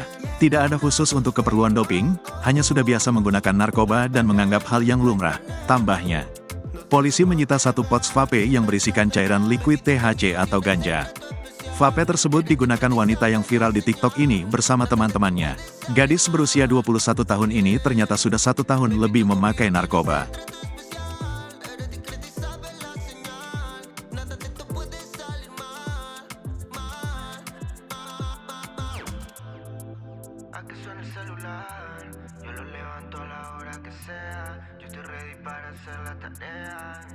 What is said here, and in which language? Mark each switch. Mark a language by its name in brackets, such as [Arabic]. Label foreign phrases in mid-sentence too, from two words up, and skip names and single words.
[Indonesian] Tidak ada khusus untuk keperluan doping, hanya sudah biasa menggunakan narkoba dan menganggap hal yang lumrah, tambahnya. Polisi menyita 1 pouch vape yang berisikan cairan liquid THC atau ganja. Vape tersebut digunakan wanita yang viral di TikTok ini bersama teman-temannya. Gadis berusia 21 tahun ini ternyata sudah 1 tahun lebih memakai narkoba. [Spanish] A que suene el celular, yo lo levanto a la hora que sea. Yo estoy ready para hacer la tarea.